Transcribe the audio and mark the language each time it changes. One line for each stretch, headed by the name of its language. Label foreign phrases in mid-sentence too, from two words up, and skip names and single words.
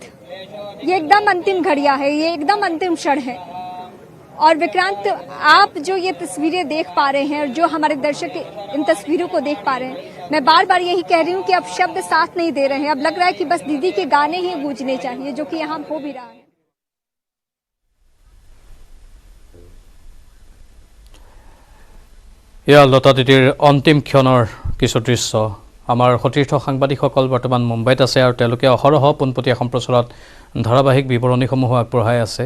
Hindi: ये एकदम अंतिम घड़ियां है, ये एकदम अंतिम क्षण है। और विक्रांत, आप जो ये तस्वीरें देख पा रहे हैं, और जो हमारे दर्शक इन तस्वीरों को देख पा रहे हैं, मैं बार बार यही कह रही हूँ कि अब शब्द साथ नहीं दे रहे हैं। अब लग रहा है कि बस दीदी के गाने ही गूंजने चाहिए, जो कि यहाँ हो भी रहा है।
Assamese: এয়া লতা দিদিৰ অন্তিম ক্ষণৰ কিছু দৃশ্য। আমাৰ সতীৰ্থ সাংবাদিকসকল বৰ্তমান মুম্বাইত আছে, আৰু তেওঁলোকে অহৰহ পোনপটীয়া সম্প্ৰচাৰত ধাৰাবাহিক বিৱৰণীসমূহ আগবঢ়াই আছে।